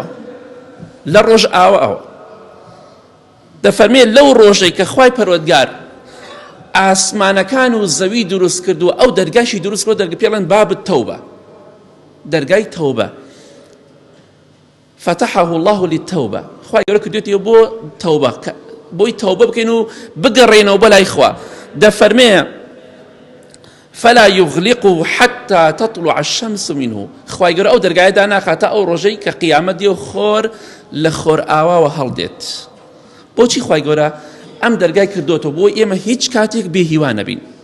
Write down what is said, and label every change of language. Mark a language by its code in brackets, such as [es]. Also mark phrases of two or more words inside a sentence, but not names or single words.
[ckb] لە ڕۆژ ئاوە دەفەرمێ لەو ڕۆژەی کە خوای پەروەردگار ئاسمانەکان و زەوی دروست کردو ئەو دەرگاشی دروست کردو دەرگا پێڵێن [ar] باب التەوبە، [ckb] دەرگای تەوبە. [ar] فتحه الله للتوبة. [ckb] خوای گەورە کردوێتەوە بۆ تەوبە، بۆی تەوبە بکەین و بگەڕێنەوە بەلای خوا. [ar] دەفەرمێ فلا يغلقه حتى تطلع الشمس منه. [ckb] خوای گەورە ئەو دەرگایە داناخاتە ئەو ڕۆژەی کە قیامەت دێ و خۆر لە خۆر ئاواوە هەڵدێت. بۆچی خوای گەورە ئەم دەرگای کردوتەوە؟ بۆ ئێمە هیچ کاتێک بێهیوا نەبین.